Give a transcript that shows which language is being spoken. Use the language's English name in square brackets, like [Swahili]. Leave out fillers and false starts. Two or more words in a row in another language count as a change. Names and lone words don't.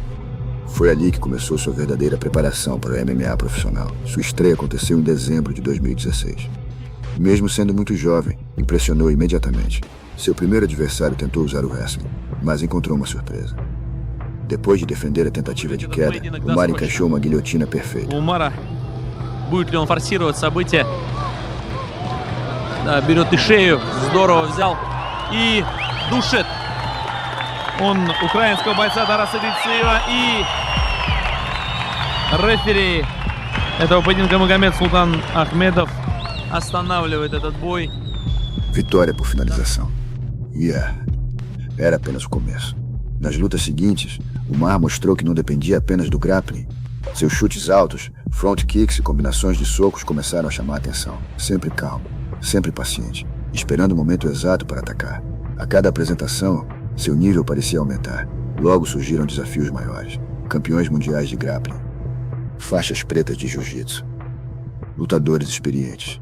[Portuguese] Foi ali que começou sua verdadeira preparação para o MMA profissional. Sua estreia aconteceu em dezembro de 2016. Mesmo sendo muito jovem, impressionou imediatamente. Seu primeiro adversário tentou usar o wrestling, mas encontrou uma surpresa. Depois de defender a tentativa de queda, Umar encaixou uma guilhotina perfeita. [Russian] Умара. Будет ли он форсировать события? Да, берет и шею, здорово взял и душит. Он украинского бойца Тараса Бейцеева и рефери этого поединка Магомед Султан Ахмедов останавливает этот бой. [Portuguese] Vitória por finalização. Era apenas o começo. Nas lutas seguintes, Umar mostrou que não dependia apenas do grappling. Seus chutes altos, [English] front kicks [Portuguese] e combinações de socos começaram a chamar a atenção. Sempre calmo, sempre paciente, esperando o momento exato para atacar. A cada apresentação, seu nível parecia aumentar. Logo surgiram desafios maiores. Campeões mundiais de grappling, faixas pretas de jiu-jitsu, lutadores experientes.